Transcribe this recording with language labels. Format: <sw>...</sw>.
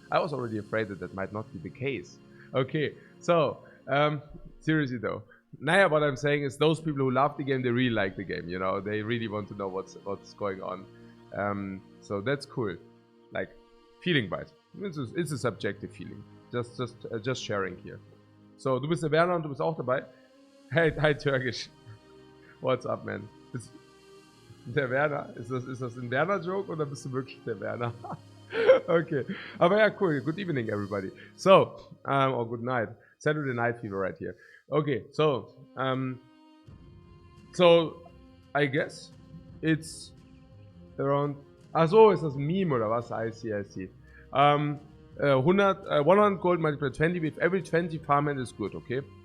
<en>I was already afraid that might not be the case. Okay, so seriously though, Naya, what I'm saying is those people who love the game, they really like the game. You know, they really want to know what's going on. So that's cool. Like feeling wise, it's a subjective feeling. Just sharing here.</en> <de>So du bist der Werner und du bist auch dabei. Hey, hi Türkisch.</de> <en>What's up, man?</en> <de>Der Werner? Ist das ein Werner-Joke oder bist du wirklich der Werner? Okay. Aber ja, cool.</de> <en>Good evening, everybody. So, or good night. Saturday Night Fever right here. Okay, so so I guess it's around. As always,</en> <de>das Meme oder was?</de> <en>I see. 100 gold multiplied 20 with every 20 farmhand is good, okay?</en>